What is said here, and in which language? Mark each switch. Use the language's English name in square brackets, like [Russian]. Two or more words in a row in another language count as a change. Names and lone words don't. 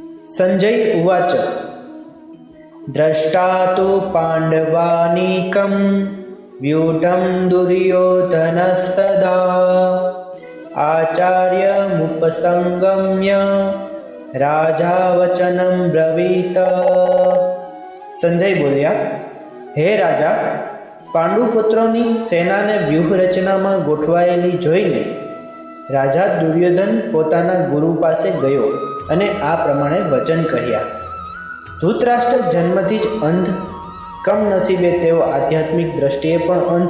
[Sanskrit] संजय उवाच द्रष्टा तु पाण्डवानीकं व्यूढं दुर्योधनस्तदा आचार्यमुपसंगम्य राजा वचनं ब्रवीत। [Gujarati] સંજય બોલ્યા, હે રાજા, પાંડુપુત્રોની સેનાને વ્યૂહરચનામાં ગોઠવાયેલી જોઈને રાજા દુર્યોધન પોતાના ગુરુ પાસે ગયો અને આ પ્રમાણે વચન કહ્યા। ધૃતરાષ્ટ્ર જન્મથી જ અંધ, કમનસીબે તેઓ આધ્યાત્મિક દ્રષ્ટિએ પણ અંધ।